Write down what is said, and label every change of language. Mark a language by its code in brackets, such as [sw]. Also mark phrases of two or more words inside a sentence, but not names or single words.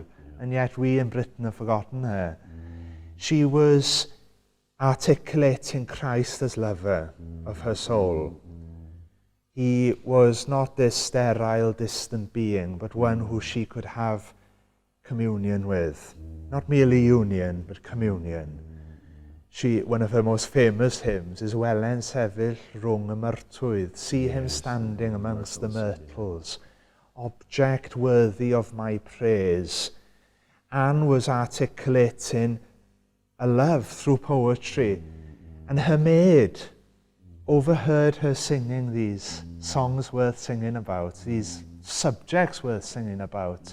[en] And yet we in Britain have forgotten her. She was articulating Christ as lover of her soul. He was not this sterile, distant being, but one who she could have communion with. Not merely union, but communion. One of her most famous hymns is [cy] Welen sefyll rhwng y myrtwydd, [en] see him standing amongst the myrtles, object worthy of my praise. Anne was articulating a love through poetry, and her maid overheard her singing these songs worth singing about, these subjects worth singing about.